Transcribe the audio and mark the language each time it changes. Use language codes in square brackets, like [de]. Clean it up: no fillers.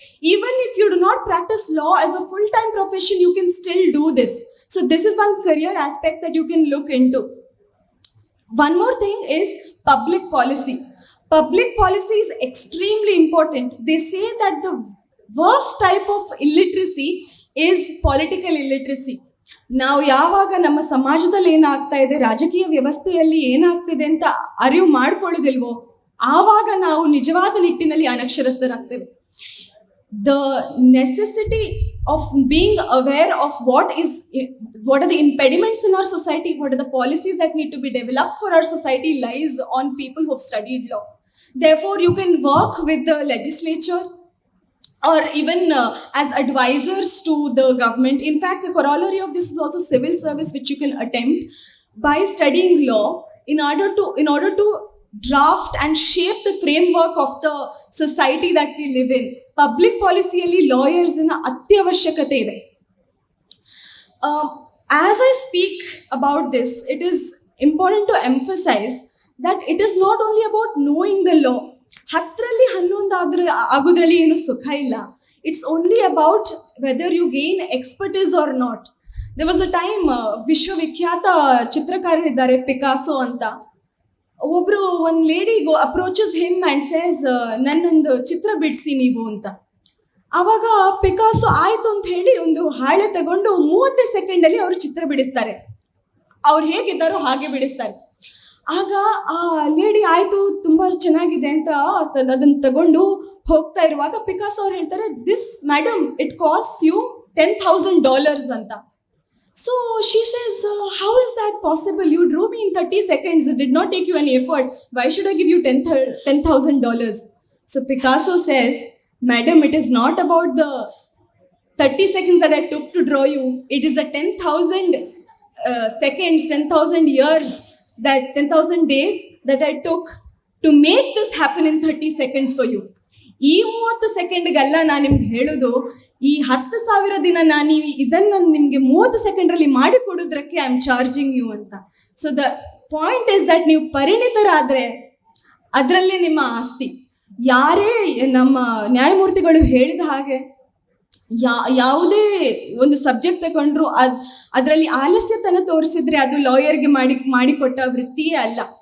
[en] Even if you do not practice law as a full-time profession, you can still do this. So this is one career aspect that you can look into. One more thing is public policy. Public policy is extremely important. They say that the worst type of illiteracy is political illiteracy. [kn] ನಾವು ಯಾವಾಗ ನಮ್ಮ ಸಮಾಜದಲ್ಲಿ ಏನಾಗ್ತಾ ಇದೆ, ರಾಜಕೀಯ ವ್ಯವಸ್ಥೆಯಲ್ಲಿ ಏನಾಗ್ತಿದೆ ಅಂತ ಅರಿವು ಮಾಡ್ಕೊಳ್ಳೋದಿಲ್ವೋ, ಆವಾಗ ನಾವು ನಿಜವಾದ ನಿಟ್ಟಿನಲ್ಲಿ ಅನಕ್ಷರಸ್ಥರಾಗ್ತೇವೆ. [en] The necessity of being aware of what are the impediments in our society, what are the policies that need to be developed for our society lies on people who have studied law. Therefore, you can work with the legislature or even as advisors to the government. In fact, the corollary of this is also civil service, which you can attempt by studying law in order to draft and shape the framework of the society that we live in. [kn] Public policy alli lawyers in atyavashyakate ide. [en] As I speak about this, it is important to emphasize that it is not only about knowing the law. [kn] ಹತ್ತರಲ್ಲಿ 11 ಆಗೋದ್ರಲ್ಲಿ ಏನು ಸುಖ ಇಲ್ಲ. [en] It's only about whether you gain expertise or not. There was a time [kn] ವಿಶ್ವವಿಖ್ಯಾತ ಚಿತ್ರಕಾರರಿದ್ದಾರೆ Picasso ಅಂತ. ಒಬ್ರು ಒಂದು lady [en] approaches him and says, [kn] ನನ್ನೊಂದು ಚಿತ್ರ ಬಿಡಿಸಿ ನೀವು ಅಂತ. ಆವಾಗ ಪಿಕಾಸೋ ಆಯ್ತು ಅಂತ ಹೇಳಿ ಒಂದು ಹಾಳೆ ತಗೊಂಡು 30 ಸೆಕೆಂಡಲ್ಲಿ ಅವರು ಚಿತ್ರ ಬಿಡಿಸ್ತಾರೆ. ಅವ್ರು ಹೇಗಿದ್ದಾರೋ ಹಾಗೆ ಬಿಡಿಸ್ತಾರೆ. ಆಗ ಆ ಲೇಡಿ ಆಯ್ತು ತುಂಬಾ ಚೆನ್ನಾಗಿದೆ ಅಂತ ಅದನ್ನ ತಗೊಂಡು ಹೋಗ್ತಾ ಇರುವಾಗ ಪಿಕಾಸೋ ಅವ್ರು ಹೇಳ್ತಾರೆ, [en] this madam it cost you $10,000 [kn] ಅಂತ. [en] So she says, how is that possible? You drew me in 30 seconds. It did not take you any effort. Why should I give you $10,000? So Picasso says, madam, it is not about the 30 seconds that I took to draw you. It is the 10,000 seconds, 10,000 years, that 10,000 days that I took to make this happen in 30 seconds for you. [kn] ಈ 30 ಸೆಕೆಂಡ್ಗಲ್ಲ ನಾನು ನಿಮ್ಗೆ ಹೇಳೋದು, ಈ 10,000 ದಿನ ನಾನು ಇದನ್ನ ನಿಮ್ಗೆ 30 ಸೆಕೆಂಡ್ರಲ್ಲಿ ಮಾಡಿ ಕೊಡೋದ್ರಕ್ಕೆ [en] I am charging you [kn] ಅಂತ. [en] so the point is that [kn] ನೀವು ಪರಿಣಿತರಾದ್ರೆ ಅದರಲ್ಲೇ ನಿಮ್ಮ ಆಸ್ತಿ. ಯಾರೇ ನಮ್ಮ ನ್ಯಾಯಮೂರ್ತಿಗಳು ಹೇಳಿದ ಹಾಗೆ ಯಾವುದೇ ಒಂದು ಸಬ್ಜೆಕ್ಟ್ ತಗೊಂಡ್ರು ಅದರಲ್ಲಿ ಆಲಸ್ಯತನ ತೋರಿಸಿದ್ರೆ ಅದು ಲಾಯರ್ಗೆ ಮಾಡಿಕೊಟ್ಟ ವೃತ್ತಿಯೇ ಅಲ್ಲ.